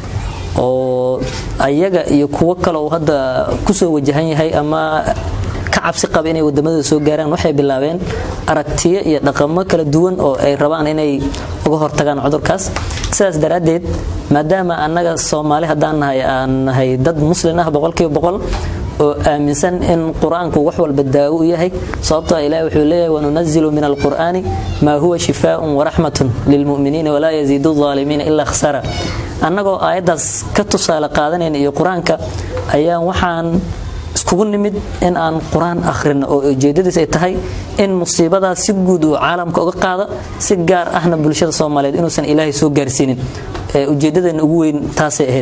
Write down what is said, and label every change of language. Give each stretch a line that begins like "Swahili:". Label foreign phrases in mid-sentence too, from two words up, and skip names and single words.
Somali: oo ayaga iyo kuwa kale oo hadda ku soo wajahan yahay ama ka cabsi qaba inay wadamada soo gaaraan waxay bilaabeen aragtiyo iyo dhaqamo kala duwan oo ay rabaan inay uga hortagaan cudurkaas sidaas daraadeed maadaama annaga Soomaali hadaan nahay dad muslim ah 100% oo aaminsan in quraanku wax walba daawo u yahay sababtoo Ilaahay wuxuu leeyahay
Arabic: وننزل من القرآن ما هو شفاء ورحمة للمؤمنين ولا يزيد الظالمين إلا خسارا
Somali: annagoo aayadaas ka tusaale qaadanayna iyo quraanka ayaa waxaan iskugu nimid in aan quraan akhrino oo ujeedadiisu ay tahay in musiibada si guud oo caalamka uga qaado si gaar ahna bulshada Soomaaliyeed inuusan Ilaahay soo gaarsiinin ujeedadeena ugu weyn taasay ahayd